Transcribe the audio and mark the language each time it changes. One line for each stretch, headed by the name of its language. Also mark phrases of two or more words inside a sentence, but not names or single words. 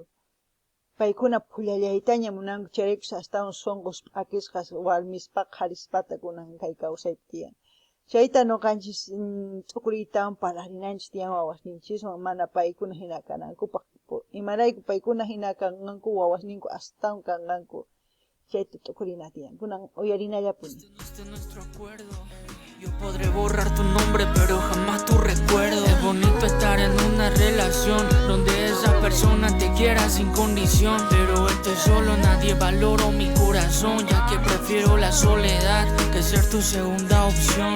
Quechua: Paykuna pullallaytaña munanku, charaykus astawan sonqos p'akisqas warmispaqa qharispata kunan kay kawsaypi tiyan. Chayta noqanchis t'ukuriytawan parlarinanchis tiyan wawasninchiswan, mana paykuna hina kanankupaq. Imarayku paykuna hina kanqanku, wawasninku astawan kanqanku. chayta tukurina tiyan, kunan uyarinallapuni.
Spanish: Nuestro acuerdo. Yo podré borrar tu nombre, pero jamás tu recuerdo. Es bonito estar en una relación donde esa persona te quiera sin condición. Pero estoy solo, nadie valoró mi corazón, ya que prefiero la soledad que ser tu segunda opción.